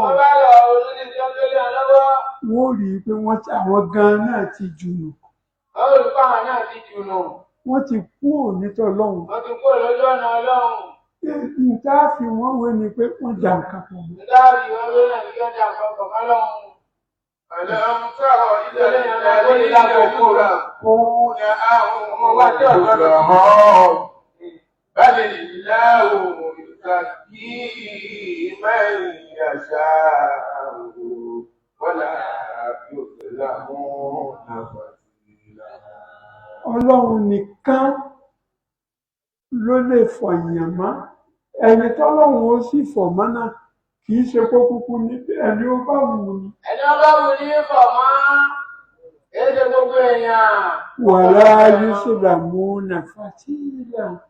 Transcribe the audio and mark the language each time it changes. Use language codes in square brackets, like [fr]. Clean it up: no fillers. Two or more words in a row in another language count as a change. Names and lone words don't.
[yo] Wọ́n bá lọ ronú sí i tí wọ́n gbélé wọn lọ́wọ́. Wọ́n ó rí i pé àwọn gan-an náà ti jùnù. Àwọn olùkọ́ àwọn náà ti jùnù. Wọ́n ti kú ònítọ̀ lọ́hùn. Wọ́n ti kú lójú ọ̀nà Ọlọ́run. Nǹkan á fi wọ́n wé ni pé wọ́n jà nǹkan pọ̀ mọ́. Nǹkan á fi wọ́n wé náà ní kí wọ́n jà nǹkan pọ̀ mọ́ lọ́hùn. [ar] ألم تر إلى الذين يذكرون أنفسهم بل الله يزكي من يشاء ولا يظلمون فتيلا. [yo] Ọlọ́run nìkan ló lè fọ̀yàn mọ́. Ẹni tọ́lọ́run ó sì fọ̀ mọ́ náà kì í ṣe kó kúkú ní ẹni ó bá wù ní. Ẹni ó bá wù ní fọ̀ mọ́. Èyí ṣe gbogbo èèyàn. [ar] ولا يظلمون فتيلا.